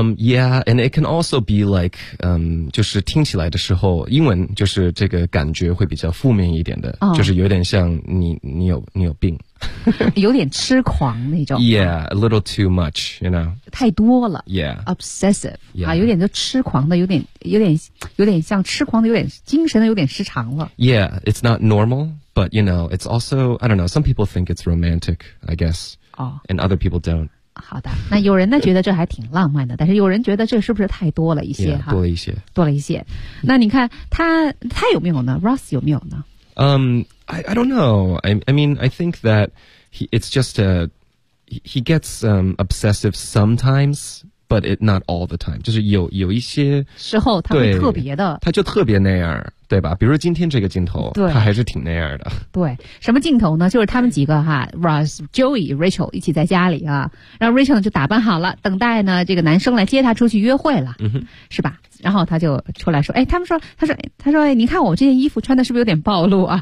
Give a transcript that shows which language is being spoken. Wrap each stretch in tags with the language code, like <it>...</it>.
<en>Yeah, and it can also be like,</en> <zh>就是听起来的时候，英文就是这个感觉会比较负面一点的、 oh. 就是有点像你有病。有点痴狂那种。</zh> <en>Yeah, a little too much, you know.</en> <zh>太多了。</zh> <en>Yeah. Obsessive. Yeah.</en> <zh>啊，有点就痴狂的，有点像痴狂的，有点精神的，有点失常了。</zh> <en>Yeah, it's not normal, but you know, it's also, I don't know, some people think it's romantic, I guess. Oh. And other people don't.</en> <zh>好的，那有人呢觉得这还挺浪漫的，但是有人觉得这是不是太多了一些 yeah, 多了一些。多了一些。那你看他有没有呢？Ross 有没有呢？</zh> <en>I don't know. I mean, I think that he gets, obsessive sometimes, but it not all the time.</en> <zh>就是有一些时候他会特别的。他就特别那样，对吧？比如今天这个镜头，对，他还是挺那样的。对。什么镜头呢？就是他们几个哈 ,Ross, Joey, Rachel 一起在家里啊。然后 Rachel 就打扮好了，等待呢这个男生来接他出去约会了。 Mm-hmm. 是吧？然后他就出来说，哎，他说哎，你看我这件衣服穿的是不是有点暴露啊、</zh>